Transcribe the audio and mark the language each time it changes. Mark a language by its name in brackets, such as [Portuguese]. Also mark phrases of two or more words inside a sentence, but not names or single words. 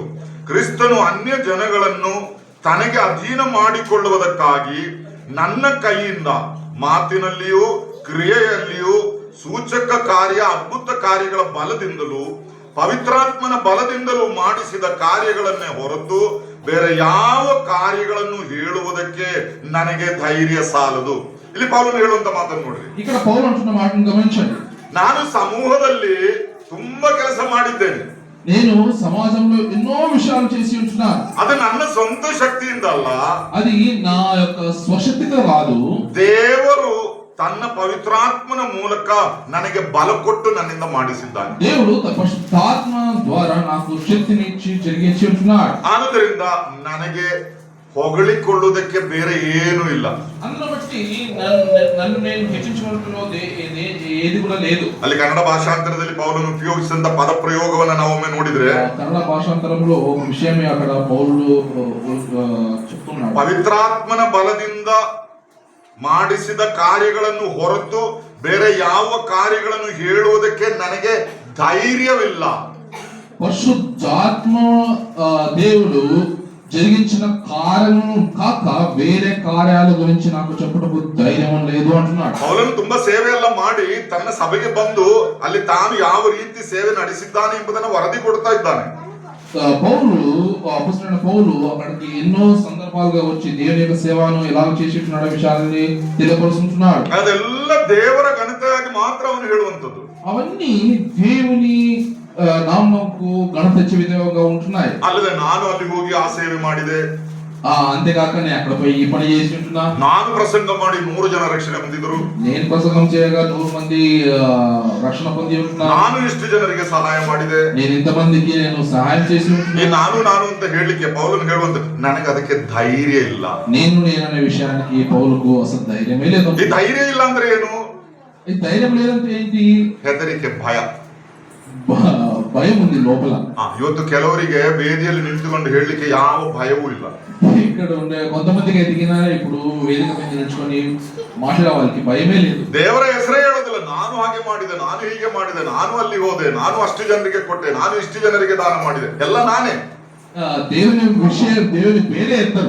[Kannada] ಕ್ರಿಸ್ತನು ಅನ್ಯ ಜನಗಳನ್ನು ತನಗೆ ಅಧೀನ ಮಾಡಿಕೊಳ್ಳುವುದಕ್ಕಾಗಿ ನನ್ನ ಕೈಯಿಂದ ಮಾತಿನಲ್ಲಿಯೂ ಕ್ರಿಯೆಯಲ್ಲಿಯೂ ಸೂಚಕ ಕಾರ್ಯ, ಅದ್ಭುತ ಕಾರ್ಯಗಳ ಬಲದಿಂದಲೂ ಪವಿತ್ರಾತ್ಮನ ಬಲದಿಂದಲೂ ಮಾಡಿಸಿದ ಕಾರ್ಯಗಳನ್ನೇ ಹೊರತು ಬೇರೆ ಯಾವ ಕಾರ್ಯಗಳನ್ನು ಹೇಳುವುದಕ್ಕೆ ನನಗೆ ಧೈರ್ಯ ಸಾಲದು. ಇಲ್ಲಿ ಪೌಲನು ಹೇಳುವಂತ ಮಾತನ್ನು ನೋಡ್ರಿ. [Telugu] ఇక్కడ పౌలు అంటున్న మాటను గమనించండి. [Kannada] ನಾನು ಸಮೂಹದಲ್ಲಿ ತುಂಬಾ ಕೆಲಸ ಮಾಡಿದ್ದೇನೆ, [Telugu] నేను సమాజంలో ఎన్నో విషయాలు చేసి ఉంటున్నాను. [Kannada] ಅದು ನನ್ನ ಸ್ವಂತ ಶಕ್ತಿಯಿಂದ ಅಲ್ಲ, [Telugu] అది నా యొక్క స్వశక్తితో కాదు, [Kannada] ದೇವರು ತನ್ನ ಪವಿತ್ರಾತ್ಮನ ಮೂಲಕ ನನಗೆ ಬಲ ಕೊಟ್ಟು ನನ್ನಿಂದ ಮಾಡಿಸಿದ್ದಾನೆ. [Telugu] దేవుడు తన పరిశుద్ధాత్మ ద్వారా నాకు శక్తిని ఇచ్చి జరిగించి ఉంటున్నాడు. [Kannada] ಆದುದರಿಂದ ನನಗೆ ಹೊಗಳಿಕೊಳ್ಳುವುದಕ್ಕೆ ಬೇರೆ ಏನೂ ಇಲ್ಲ. [Telugu] అందును బట్టి నన్ను నేను హెచ్చించుకుంటున్నది ఏది కూడా లేదు. [Kannada] ಅಲ್ಲಿ ಕನ್ನಡ ಭಾಷಾಂತರದಲ್ಲಿ ಪೌಲನು ಉಪಯೋಗಿಸಿದಂತ ಪದ ಪ್ರಯೋಗವನ್ನ ನಾವೊಮ್ಮೆ ನೋಡಿದ್ರೆ, [Telugu] కన్నడ భాషాంతరంలో ఒక విషయమే అక్కడ పౌలుడు చెప్తున్నాడు. [Kannada] ಪವಿತ್ರಾತ್ಮನ ಬಲದಿಂದ ಮಾಡಿಸಿದ ಕಾರ್ಯಗಳನ್ನು ಹೊರತು ಬೇರೆ ಯಾವ ಕಾರ್ಯಗಳನ್ನು ಹೇಳುವುದಕ್ಕೆ ನನಗೆ ಧೈರ್ಯವಿಲ್ಲ. [Telugu] పరిశుద్ధాత్మ దేవుడు జరిగించిన కార్యము కాక వేరే కార్యాల గురించి నాకు చెప్పుటకు ధైర్యం లేదు అంటున్నాడు. [Kannada] ಪೌಲನು ತುಂಬಾ ಸೇವೆ ಎಲ್ಲ ಮಾಡಿ ತನ್ನ ಸಭೆಗೆ ಬಂದು ಅಲ್ಲಿ ತಾನು ಯಾವ ರೀತಿ ಸೇವೆ ನಡೆಸಿದ್ದಾನೆ ಎಂಬುದನ್ನು ವರದಿ ಕೊಡ್ತಾ ಇದ್ದಾನೆ. [Telugu] పౌలు అపొస్తలుడైన పౌలు అక్కడికి ఎన్నో సందర్భాలుగా వచ్చి దేవుని యొక్క సేవను ఎలా చేసిస్తున్నాడో విషయాన్ని తెలియపరుస్తున్నాడు. [Kannada] ಅದೆಲ್ಲ ದೇವರ ಘನತೆಯಾಗಿ ಮಾತ್ರ ಅವನು ಹೇಳುವಂತದ್ದು. [Telugu] అవన్నీ దేవుని నామముకు ఘనత తెచ్చే విధంగా ఉంటున్నాయి. [Kannada] ಅಲ್ಲದೆ ನಾನು ಅಲ್ಲಿ ಹೋಗಿ ಆ ಸೇವೆ ಮಾಡಿದೆ, [Telugu] అంతేకాక నేను అక్కడ పోయి ఈ పని చేసి ఉంటున్నా, [Kannada] ನಾನು ಪ್ರಸಂಗ ಮಾಡಿ 100 ಜನ ರಕ್ಷಣೆ ಹೊಂದಿದ್ರು, [Telugu] నేను ప్రసంగం చేయగా 100 మంది రక్షణ పొంది ఉంటున్నా, [Kannada] ನಾನು ಇಷ್ಟು ಜನರಿಗೆ ಸಹಾಯ ಮಾಡಿದೆ, [Telugu] నేను ఇంతమందికి నేను సహాయం చేసి ఉంటున్నా. [Kannada] ಈ ನಾನು ಅಂತ ಹೇಳಲಿಕ್ಕೆ ಪೌಲನು ಹೇಳುವಂತ ನನಗೆ ಅದಕ್ಕೆ ಧೈರ್ಯ ಇಲ್ಲ. [Telugu] నేననే విషయానికి పౌలుకు అసలు ధైర్యమే లేదు. [Kannada] ಈ ಧೈರ್ಯ ಇಲ್ಲ ಅಂದ್ರೆ ಏನು? [Telugu] ఈ ధైర్యం లేదంటే ఏంటి? [Kannada] ಹೆದರಿಕೆ, ಭಯ. [Telugu] భయం ఉంది లోపల. [Kannada] ಇವತ್ತು ಕೆಲವರಿಗೆ ವೇದಿಯಲ್ಲಿ ನಿಂತುಕೊಂಡು ಹೇಳಲಿಕ್ಕೆ ಯಾವ ಭಯವೂ ಇಲ್ಲ. [Telugu] ఇక్కడ ఉండే కొంతమందికి ఎదిగినా ఇప్పుడు వేదిక మీద నిల్చుకొని మాట్లాడే వాళ్ళకి భయమే లేదు. [Kannada] ದೇವರ ಹೆಸರೇ ಹೇಳೋದಿಲ್ಲ. ನಾನು ಹಾಗೆ ಮಾಡಿದೆ, ನಾನು ಹೀಗೆ ಮಾಡಿದೆ, ನಾನು ಅಲ್ಲಿ ಹೋದೆ, ನಾನು ಅಷ್ಟು ಜನರಿಗೆ ಕೊಟ್ಟೆ, ನಾನು ಇಷ್ಟು ಜನರಿಗೆ ದಾನ ಮಾಡಿದೆ, ಎಲ್ಲ ನಾನೇ. [Telugu] దేవుని విషయం దేవుని పేరే ఎత్తారు.